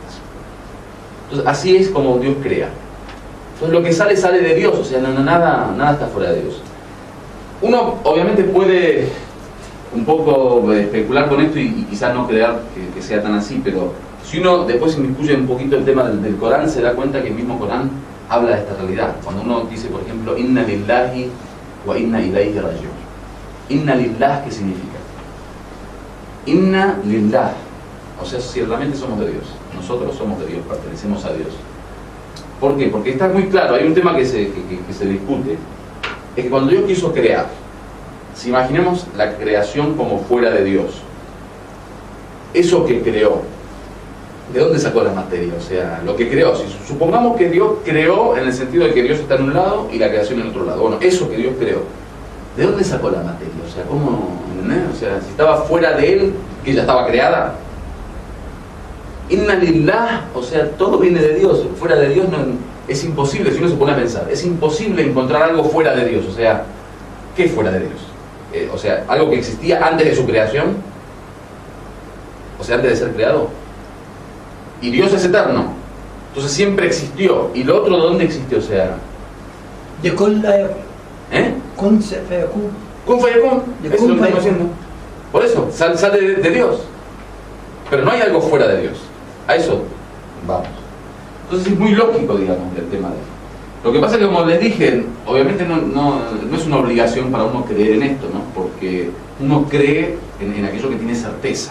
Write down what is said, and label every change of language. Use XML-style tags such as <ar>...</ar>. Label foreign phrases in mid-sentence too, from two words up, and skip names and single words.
<es>Entonces, así es como Dios crea. Entonces, lo que sale de Dios, o sea, nada está fuera de Dios. Uno, obviamente, puede un poco especular con esto y quizás no creer que sea tan así, pero si uno después inmiscuye un poquito el tema del Corán, se da cuenta que el mismo Corán habla de esta realidad. Cuando uno dice, por ejemplo,</es> <ar>إنا لله وإنا إليه راجعون. إنا لله,</ar> <es>¿qué significa?</es> <ar>إنا لله.</ar> <es>O sea, si realmente somos de Dios. Nosotros somos de Dios, pertenecemos a Dios. ¿Por qué? Porque está muy claro, hay un tema que se discute. Es que cuando Dios quiso crear, si imaginemos la creación como fuera de Dios, eso que creó, ¿de dónde sacó la materia? O sea, lo que creó, si supongamos que Dios creó en el sentido de que Dios está en un lado y la creación en otro lado, bueno, eso que Dios creó, ¿de dónde sacó la materia? O sea, ¿cómo? ¿Entendés? O sea, si estaba fuera de Él, que ya estaba creada.</es> <ar>إنا لله,</ar> <es>o sea, todo viene de Dios. Fuera de Dios no, es imposible, si uno se pone a pensar, es imposible encontrar algo fuera de Dios. O sea, ¿qué es fuera de Dios? O sea, algo que existía antes de su creación, o sea, antes de ser creado. Y Dios es eterno, entonces siempre existió. ¿Y lo otro de dónde existió? O sea,</es> <ar>يكون لا يكون</ar> <es>¿eh?</es> <ar>كن فيكون كن فيكون,</ar> <es>De eso es lo kun que estamos fayakun. haciendo. Por eso, sale de Dios. Pero no hay algo fuera de Dios. A eso vamos. Entonces es muy lógico, digamos, el tema de esto. Lo que pasa es que, como les dije, obviamente no es una obligación para uno creer en esto, ¿no? Porque uno cree en aquello que tiene certeza.</es>